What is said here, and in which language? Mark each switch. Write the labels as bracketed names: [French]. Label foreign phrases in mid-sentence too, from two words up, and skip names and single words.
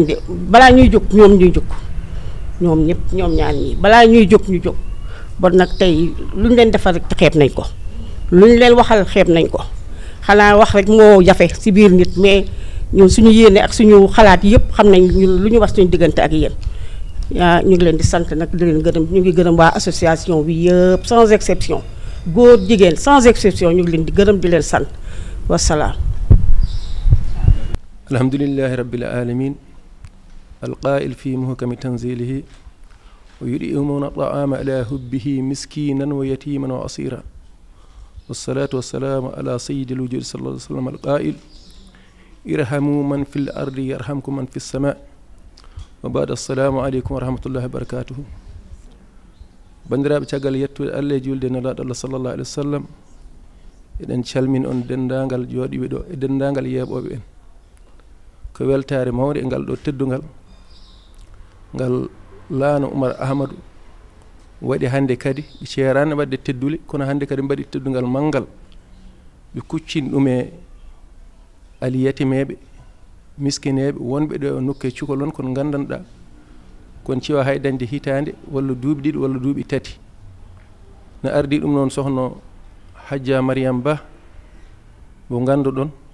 [Wolof] de balaa ñuy jóg ñoom ñuy jóg ñoom ñëpp ñoom ñaar ñii balaa ñuy jóg ñu jóg bon nag tey lu ñu leen defal rek xeeb nañ ko lu ñu leen waxal xeeb nañ ko xanaa wax rek moo jafe si biir nit mais ñun suñu yéene ak suñu xalaat yëpp xam nañ ñun lu ñu wax suñu diggante ak yéen ñu ngi leen di sant nag di leen gërëm ñu ngi gërëm waa association bi yëpp [French] sans exception [Wolof] góor jigéen [French] sans exception [Wolof] ñu ngi leen di gërëm di leen sant wasalaam. [Arabic] الحمد لله رب العالمين القائل في محكم تنزيله ويطعمون الطعام على حبه مسكينا ويتيما وأسيرا والصلاة والسلام على سيد الوجود صلى الله عليه وسلم القائل ارحموا من في الأرض يرحمكم من في السماء وبعد السلام عليكم ورحمة الله وبركاته [Fula] bandiraɓe caggal yettude Allah e julde nelaɗo Allah [Arabic] صلى الله عليه وسلم [Fula] eɗen calmin on dendagal jooɗiɓe ɗo e dendagal yeeɓoɓe en ko weltare mawde e ngal ɗo teddugal ngal laano Oumar Ahmadou waɗi hande kadi ɓe ceerani wadde teddule kono hande kadi mbaɗi teddugal manggal ɓe kuccini ɗum e aliyatimeɓe miskineɓe wonɓe ɗo nokke cukalon kono gandanɗa kon ciwa hay dañde hitande walla duuɓi ɗiɗi walla duuɓi tati no ardi ɗum noon sohno Hadja Mariame Ba mo ganduɗon